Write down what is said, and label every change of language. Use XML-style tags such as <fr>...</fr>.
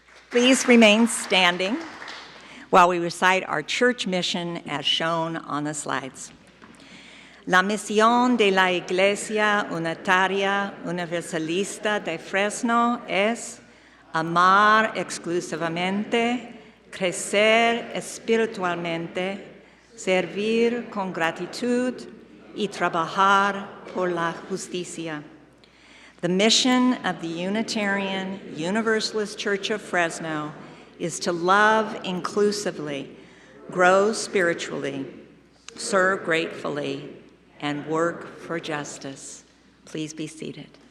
<en>Please remain standing while we recite our church mission as shown on the slides.</en> <es>La misión de la Iglesia Unitaria Universalista de Fresno es amar exclusivamente, crecer espiritualmente, servir con gratitud y trabajar por la justicia.</es> <en>The mission of the Unitarian Universalist Church of Fresno is to love inclusively, grow spiritually, serve gratefully, and work for justice. Please be seated.</en>